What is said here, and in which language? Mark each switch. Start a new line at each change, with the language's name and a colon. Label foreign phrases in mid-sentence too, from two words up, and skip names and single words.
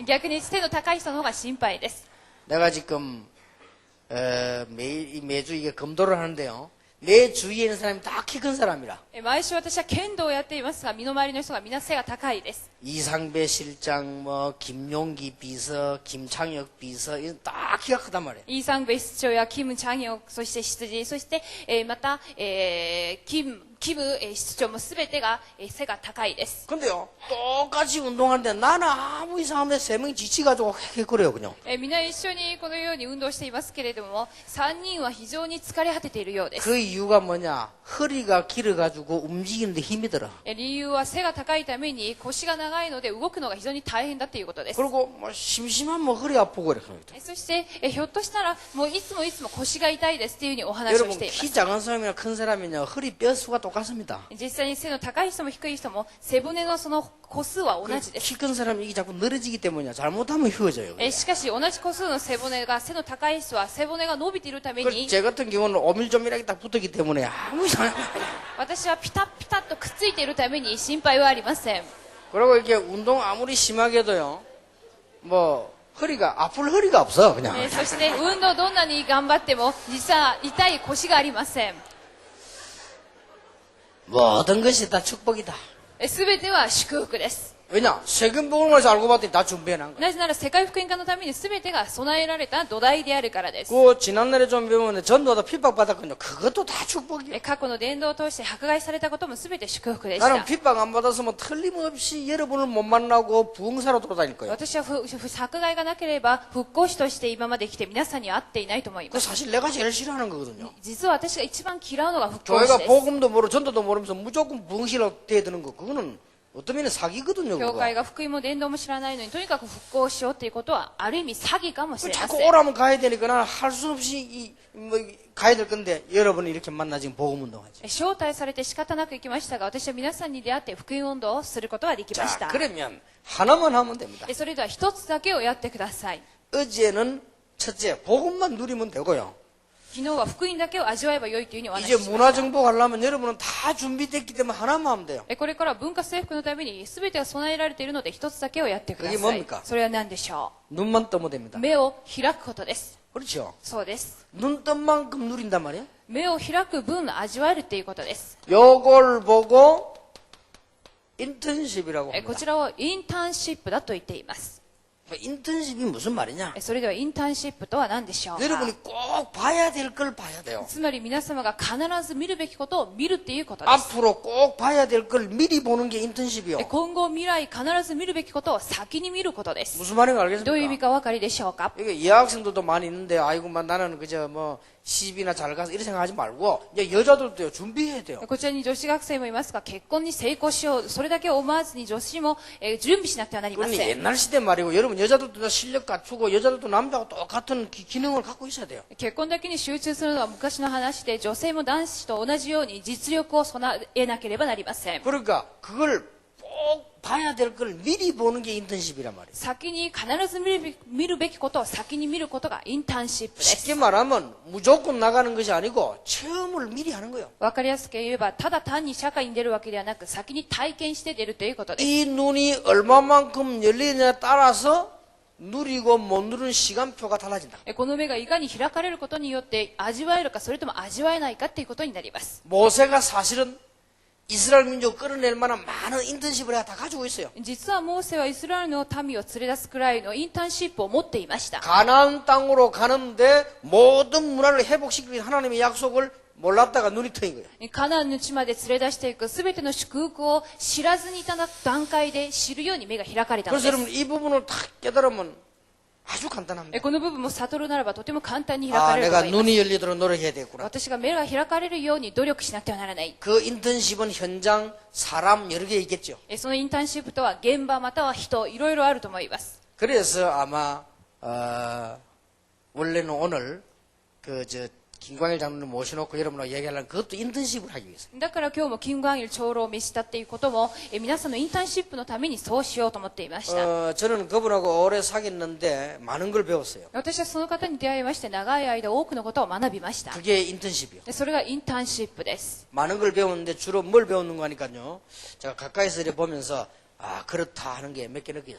Japanese: 逆に背の高い人の方が心配です。
Korean: 내가 지금 매주 이게 검도를 하는데요. 내 주위에 있는 사람이 다 키 큰 사람이라.
Japanese: 毎週私は剣道をやっていますが、身の回りの人が皆背が高いです。
Korean: 이상배 실장, 뭐 김용기 비서, 김창혁 비서, 이건 다 키가 크단 말이에요.
Japanese: イーサンベ室長やキム・チャンヨク、そして執事、そして、また、キム室長もすべてが、背が高いです。
Korean: 근데요, 똑같이 운동하는데 나는 아무 이상한데 세 명이 지치가지고 헥헥거려요, 그냥.
Japanese: 皆一緒にこのように運動していますけれども、3人は非常に疲れ果てているようです。
Korean: 그 이유가 뭐냐? 허리가 길어가지고 움직이는데 힘이 들어.
Japanese: 理由は背が高いために腰が長いので動くのが非常に大変だということです。
Korean: 그리고 뭐 심심하면 뭐 허리 아프고 그래.
Japanese: そして、ひょっとしたらもういつも腰が痛いですというふうにお話を
Korean: 여러분
Japanese: しています。
Korean: 키 작은 사람이나 큰 사람이냐 허리 뼈 수가 똑같습니다.
Japanese: 実際に背の高い人も低い人も背骨のその個数は同じです。
Korean: 키 큰 사람이 이게 자꾸 늘어지기 때문이야. 잘못하면 휘어져요.
Japanese: しかし同じ個数の背骨が背の高い人は背骨が伸びているため
Korean: 그
Japanese: に
Korean: 제 같은 경우는 오밀조밀하게 딱 붙었기 때문에 아무 이상.
Japanese: 私はピタッピタッとくっついているために心配はありません。
Korean: 그리고 이렇게 운동 아무리 심하게 해도요. 뭐 허리가 아플 허리가 없어 그냥.
Japanese: そして運動どんなに頑張っても実は痛い腰がありません。
Korean: 모든 것이 다 축복이다.
Japanese: すべては祝福です。
Korean: 왜냐? 세금복음을 알고 봤더니 다 준비해놓은 거야.
Japanese: なぜなら世界福音化のためにすべてが備えられた土台であるからです。
Korean: 그 지난날에 좀 배우면 전도도 핍박받았거든요. 그것도 다 축복이에요.
Japanese: 過去の伝道を通して迫害されたこともすべて祝福でし
Korean: 나는
Japanese: た。
Korean: 핍박 안 받았으면 틀림없이 여러분을 못 만나고 부흥사로 돌아다닐 거예요.
Japanese: 私は迫害がなければ復興師として今まで来て皆さんに会っていないと思い
Korean: 그
Japanese: ます。
Korean: 사실 내가 제일 싫어하는 거거든요.
Japanese: 実は私が一番嫌うのが復興師
Korean: 교회가
Japanese: です。
Korean: 복음도 모르고 전도도 모르면서 무조건 부흥실로 대드는 거 그거는 어떤 면에 사기거든요.
Japanese: 教
Korean: 그거.
Japanese: 会が福音も伝道も知らないのにとにかく復興しようということはある意味詐欺かもし
Korean: 그
Japanese: れま
Korean: 자꾸
Japanese: せん。
Korean: 오라면 가야 되니까 나는 할 수 없이 가야 될 건데 여러분이 이렇게 만나 지금 복음 운동하지.
Japanese: 招待されて仕方なく行きましたが、私は皆さんに出会って福音運動をすることができまし
Korean: 자
Japanese: た。
Korean: 그러면 하나만 하면 됩니다.
Japanese: それでは一つだけをやってください。
Korean: 어제는 첫째 복음만 누리면 되고요.
Japanese: 昨日は福音だけを味わえばよいというふうにお話し
Korean: 이제
Japanese: しま
Korean: 문화
Japanese: した。
Korean: 정복 하려면 여러분은 다 준비됐기 때문에 하나만 하면 돼요.
Japanese: これからは文化征服のために全てが備えられているので一つだけをやってくだ
Korean: 그게
Japanese: さ
Korean: 뭡
Japanese: い
Korean: 니까 。
Japanese: それは何でしょ
Korean: 눈만 뜨면 됩니다.
Japanese: う。目を開くことです。
Korean: 그렇죠.
Japanese: そうです。
Korean: 눈 뜬 만큼 누린단 말이에요.
Japanese: 目を開く分味わえるということです。
Korean: 요걸 보고 인턴십이라고
Japanese: こ
Korean: 합니다.
Japanese: ちらをインターンシップだと言っています。
Korean: 인턴십이 무슨 말이냐?
Japanese: それではインターンシップとは何でしょうか。
Korean: 여러분이 꼭 봐야 될 걸 봐야 돼요.
Japanese: つまり皆様が必ず見るべきことを見るっていうことです。
Korean: 앞으로 꼭 봐야 될 걸 미리 보는 게 인턴십이요.
Japanese: 今後未来必ず見るべきことを先に見ることです。
Korean: 무슨 말인가
Japanese: どういう意味
Korean: 알겠습니까?
Japanese: かお分かりでしょうか。
Korean: 이게 여학생들도 많이 있는데 아이고 나는 그저 뭐 시집이나 잘 가서 이런 생각하지 말고 이제 여자들도요 준비해야 돼요.
Japanese: こちらに女子学生もいますが、結婚に成功しよう、それだけを思わずに女子も、準備しなくてはなりま
Korean: 그건
Japanese: せん。
Korean: 옛날 시대 말이고 여러분 여자들도 실력 갖추고 여자들도 남자하고 똑같은 기능을 갖고 있어야 돼요.
Japanese: 結婚だけに集中するのは昔の話で、女性も男子と同じように実力を備えなければなりません。
Korean: 그러니까 그걸 꼭 봐야 될 걸 미리 보는 게 인턴십이란 말이에요.
Japanese: 先に必ず見るべきことを先に見ることがインターンシップです。
Korean: 쉽게 말하면 무조건 나가는 것이 아니고 체험을 미리 하는 거예요.
Japanese: わかりやすく言えば、ただ単に社会に出るわけではなく、先に体験して出るということです。
Korean: 이 눈이 얼마만큼 열리느냐에 따라서 누리고 못 누리는 시간표가 달라진다.
Japanese: この目がいかに開かれることによって味わえるか、それとも味わえないかということになります。
Korean: 모세가 사실은 이스라엘 민족 끌어낼 만한 많은 인턴십을 다 가지고 있어요.
Japanese: 実はモーセはイスラエルの民を連れ出すくらいのインターンシップを持っていました。
Korean: 가나안 땅으로 가는데 모든 문화를 회복시키는 하나님의 약속을 몰랐다가 눈이 트인 거예요.
Japanese: カナンの地まで連れ出していくすべての祝福を知らずにいた段階で知るように目が開かれたの
Korean: 그래서
Japanese: です。
Korean: 여러분 이 부분을 탁 깨달으면 아주 간단합니다.
Japanese: この部分も悟るならばとても簡単に開
Korean: 아,
Japanese: かれると
Korean: 내가
Japanese: 思います。
Korean: 눈이 열리도록 노력해야 되겠구나.
Japanese: 私が目が開かれるように努力しなくてはならない。
Korean: 그 인턴십은 현장, 사람 여러 개 있겠죠.
Japanese: そのインターンシップとは現場または人、いろいろあると思います。
Korean: 그래서 아마 원래는 오늘 김광일 장로님 모셔놓고 여러분하고 얘기하려면 그것도 인턴십을 하기 위해서.
Japanese: だから今日も金剛院長老を召したっていうことも、皆さんのインターンシップのためにそうしようと思っていました。
Korean: 저는 그분하고 오래 사귀었는데 많은 걸 배웠어요.
Japanese: 私はその方に出会いまして長い間多くのことを学びました。
Korean: 그게 인턴십이요.
Japanese: それがインターンシップです。
Korean: 많은 걸 배웠는데 주로 뭘 배우는 거 하니까요. 제가 가까이서 이렇게 보면서 아 그렇다 하는 게 몇 개 느껴졌어요.